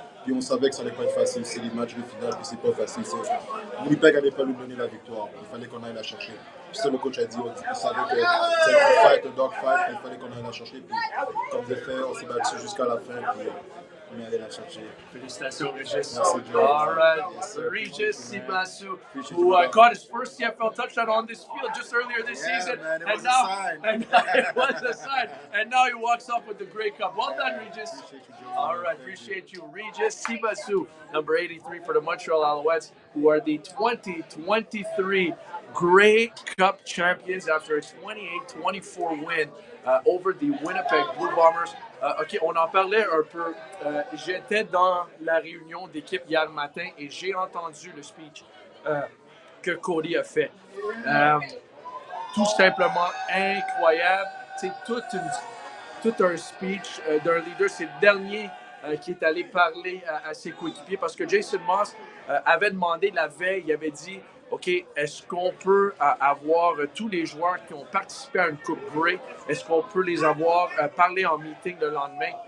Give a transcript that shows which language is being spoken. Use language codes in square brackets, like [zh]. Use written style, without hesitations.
[fr] Puis on savait que ça n'allait pas être facile, c'est les matchs de finale, puis c'est pas facile. Winnipeg n'allait pas nous donner la victoire, il fallait qu'on aille la chercher. Puis ça, le coach a dit, il savait que c'était un fight, un [en] dog fight, [fr] puis il fallait qu'on aille la chercher. Puis comme de fait, on s'est battu jusqu'à la fin, puis on est allé la chercher. Félicitations, Régis. Merci, Joe. [en] All right, Régis Sibasu, who caught his first CFL touchdown on this field just earlier this season, man, it and was now, a sign. and it was a sign, and now he walks off with the Grey Cup. Well done, Regis. Appreciate you, Joe. All right, appreciate you, Regis Sibasu, number 83 for the Montreal Alouettes, who are the 2023 Grey Cup champions after a 28-24 win over the Winnipeg Blue Bombers. [fr] OK, on en parlait un peu. J'étais dans la réunion d'équipe hier matin et j'ai entendu le speech que Cody a fait. Tout simplement incroyable. C'est tout un speech d'un leader. C'est le dernier qui est allé parler à ses coéquipiers parce que Jason Moss avait demandé la veille, il avait dit OK, est-ce qu'on peut avoir tous les joueurs qui ont participé à une Coupe Grey, est-ce qu'on peut les avoir parler en meeting le lendemain?